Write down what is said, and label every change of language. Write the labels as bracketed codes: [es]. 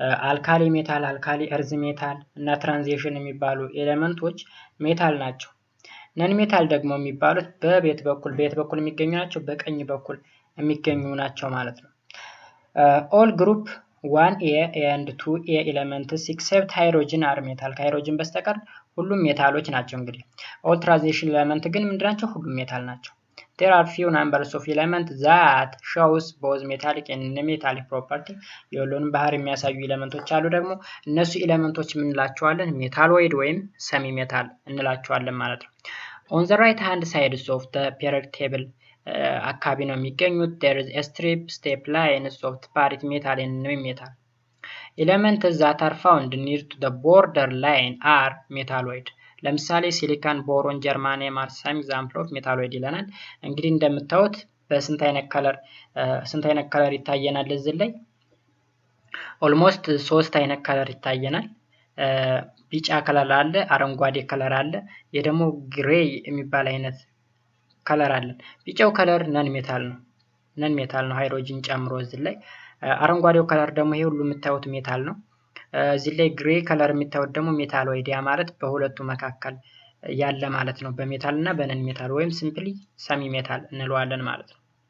[am] አልካሊ ሜታል፣ አልካሊ እርዝ ሜታል እና ትራንዚሽን የሚባሉ ኤሌመንቶች ሜታል ናቸው። ነን ሜታል ደግሞ የሚባሉት በቤት በኩል የሚገኙ ናቸው፣ በቀኝ በኩል የሚገኙ ናቸው ማለት ነው። [en] all group 1A and 2A elements except hydrogen are metal። [am] ከሃይድሮጅን በስተቀር ሁሉም ሜታሎች ናቸው። እንግዲህ [en] all transition element [am] ግን ምንድናቸው? ሁሉም ሜታል ናቸው። [en] there are few numbers of elements that shows both metallic and non-metallic property። [am] የሁሉንም ባህሪ የሚያሳዩ ኤሌመንቶች አሉ። ደግሞ እነሱ ኤሌመንቶች ምን እንላቸዋለን? ሜታሎይድ ወይም ሰሚ ሜታል እንላቸዋለን ማለት ነው። [en] on the right hand side of the periodic table [am] አካባቢ ነው የሚገኙት [en] there is a step lines of parity metal and non-metal elements that are found near to the border line are metalloid። [am] ለምሳሌ ሲሊካን፣ ቦሮን፣ ጀርማኒየም [en] are some example of metalloid [am] ይለናል። እንግዲህ እንደምታዩት በስንት አይነት ከለር ይታየናል? እዚህ ላይ ኦልሞስት 3 አይነት ከለር ይታየናል። ቢጫ ከለር አለ፣ አረንጓዴ ከለር አለ፣ የደሞ ግሬይ የሚባል አይነት ከለር አለ። ቢጫው ከለር ነን ሜታል ነው ሃይድሮጂን ጨምሮ እዚህ ላይ። አረንጓዴው ከለር ደግሞ ይሄ ሁሉ የምታዩት ሜታል ነው። እዚህ ላይ ግሬ ከለር የሚታዩት ደግሞ ሜታሎይድ፣ ያ ማለት በሁለቱ መካከል ያለ ማለት ነው፣ በሜታል እና በነን ሜታል ወይም ሲምፕሊ ሰሚ ሜታል እንለዋለን ማለት ነው።